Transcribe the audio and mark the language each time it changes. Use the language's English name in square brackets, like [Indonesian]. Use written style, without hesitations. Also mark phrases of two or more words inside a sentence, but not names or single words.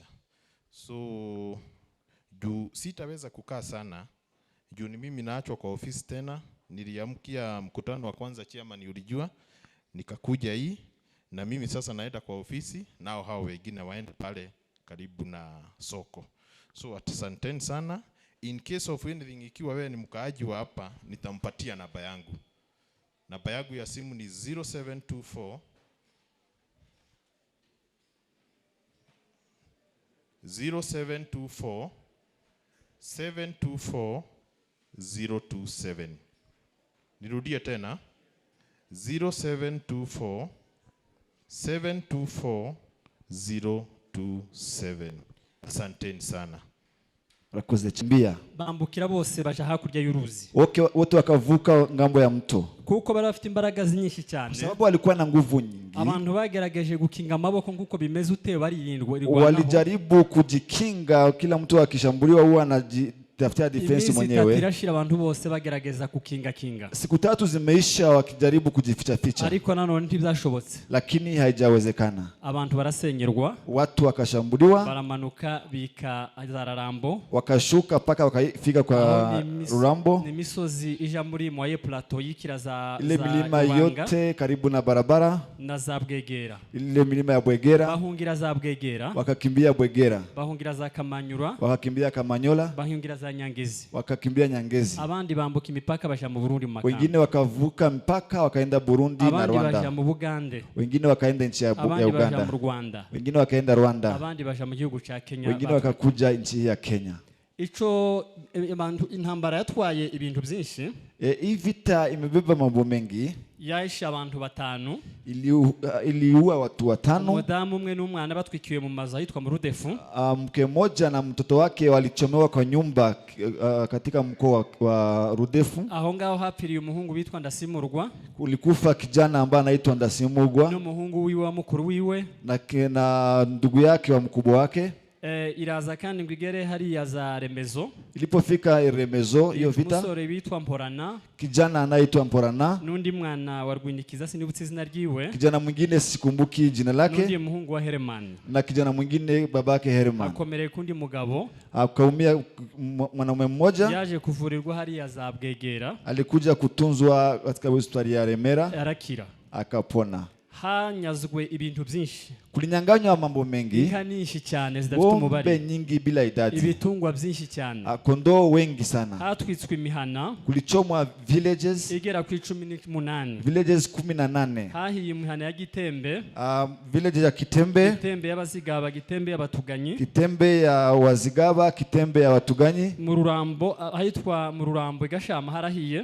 [Swahili] So juu sitaweza kukaa sana, juu ni mimi naachwa kwa ofisi tena. Niliamkia mkutano wa kwanza chairman ulijua, nikakuja hii, na mimi sasa naenda kwa ofisi, nao hao wengine waende pale karibu na soko. So asanteni sana. [English] In case of anything, [Swahili] ikiwa wewe ni mkaaji wa hapa, nitampatia namba yangu. Namba yangu ya simu ni 0724 724 027. Nirudie tena 0724 724 027. Asanteni sana. [Kinyarwanda] Rakoze chimbia. Bambukira bose baje hakurya y'uruzi. [Swahili] Wote wakavuka ngambo ya mto. [Kinyarwanda] Kuko bari bafite imbaraga nyinshi cyane. [Swahili] Sababu walikuwa na nguvu nyingi. [Kinyarwanda] Abantu bagerageje gukinga amaboko nguko bimeze ute barindwa. [Swahili] Walijaribu kujikinga, kila mtu akishambuliwa huwa anajitafutia defense mwenyewe. [Kinyarwanda] Tirashira abantu bose bagerageza kukinga. [Swahili] Siku 3 zimeisha wakijaribu kujificha ficha. [Kinyarwanda] Ariko nanone ntibyashobotse. [Swahili] Lakini haijawezekana. [Kinyarwanda] Abantu barasenyerwa. [Swahili] Watu wakashambuliwa. [Kinyarwanda] Baramanuka bika Zararambo. [Swahili] Wakashuka paka wakafika kwa Rurambo. [Kinyarwanda] Ni misozi ija muri moye plateau yikiraza [Swahili] ile milima yote karibu na barabara. [Kinyarwanda] Na za Bwegera. [Swahili] Ile milima ya Bwegera. [Kinyarwanda] Bahungira za Bwegera. [Swahili] Wakakimbia Bwegera. [Kinyarwanda] Bahungira za Kamanyura. [Swahili] Wakakimbia Kamanyola. [Kinyarwanda] Bahungira za Nyangezi. [Swahili] Wakakimbia Nyangezi. [Kinyarwanda] Abandi bambuka imipaka baja mu Burundi mu Makamba. [Swahili] Wengine wakavuka mpaka wakaenda Burundi na Rwanda. [Kinyarwanda] Abandi baja mu Bugande. [Swahili] Wengine wakaenda nchi ya Uganda. [Kinyarwanda] Abandi baja mu Rwanda. [Swahili] Wengine wakaenda Rwanda. [Kinyarwanda] Abandi baja mu gihugu ca Kenya. [Swahili] Wengine wakakuja nchi ya Kenya. [Kinyarwanda] Ico intambara yatwaye ibintu byinshi. [Swahili] Hii vita imebeba mambo mengi. [Kinyarwanda] Yaisha abantu 5. [Swahili] Iliua watu 5. [Kinyarwanda] Umudamu umwe n'umwana batwikiwe mu mazu yitwa mu Rudefu. [Swahili] Mke mmoja na mtoto wake walichomewa kwa nyumba katika mkoa wa Rudefu. [Kinyarwanda] Aho ngaho hapiriye umuhungu bitwa Ndasimurwa. [Swahili] Kulikufa kijana ambaye anaitwa Ndasimurwa. [Kinyarwanda] N'umuhungu wiwe wa mukuru wiwe. [Swahili] Na ndugu yake wa mkubwa wake. [Kinyarwanda] Iraza kandi ngwigere hari ya za Remezo. [Swahili] Ilipofika Remezo hiyo vita, [Kinyarwanda] umusore bitwa Mporana, [Swahili] kijana anaitwa Mporana, [Kinyarwanda] nundi mwana wa Rwinikiza sinibutse izina ryiwe, [Swahili] kijana mwingine sikumbuki jina lake, [Kinyarwanda] nundi muhungu wa Herman, [Swahili] na kijana mwingine babake Herman. [Kinyarwanda] Akomereye kundi mugabo, [Swahili] akaumia mwanamume mmoja, [Kinyarwanda] yaje kuvurirwa hari ya za Bwegera, [Swahili] alikuja kutunzwa katika hospitali ya Remera, [Kinyarwanda] arakira, [Swahili] akapona. [Kinyarwanda] Hanyazwe ibintu byinshi, [Swahili] kulinyanganywa mambo mengi, [Kinyarwanda] inka nyinshi cyane zidafite umubare, [Swahili] ng'ombe nyingi bila idadi, [Kinyarwanda] ibitungwa byinshi cyane, [Swahili] kondoo wengi sana, [Kinyarwanda] hatwitswe imihana, [Swahili] kulichomwa villages [Kinyarwanda] igera ku 18, [Swahili] villages 18, [Kinyarwanda] hahiye imihana ya Gitembe, [Swahili] village ya Kitembe, [Kinyarwanda] Gitembe y'abazigaba, Gitembe y'abatuganyi, [Swahili] Kitembe ya wazigaba, Kitembe ya watuganyi, [Kinyarwanda] mu Rurambo ahitwa mu Rurambo igashama harahiye,